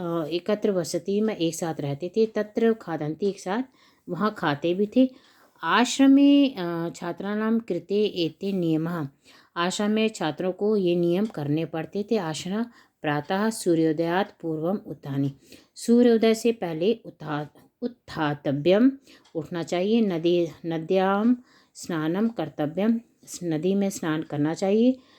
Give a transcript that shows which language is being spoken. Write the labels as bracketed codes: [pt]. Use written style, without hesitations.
[hi] एकत्र वसति में एक साथ रहते थे। तत्र खादन्ति, एक साथ वहाँ खाते भी थे। [sa] आश्रमे छात्राणां कृते एते नियमः। [hi] आश्रम में छात्रों को ये नियम करने पड़ते थे। आसना [sa] प्रातः सूर्योदयात् पूर्वम उत्थानि। [hi] सूर्योदय से पहले उत्थातव्यम, उठना चाहिए। [sa] नद्याम स्नानम कर्तव्यम, [hi] नदी में स्नान करना चाहिए।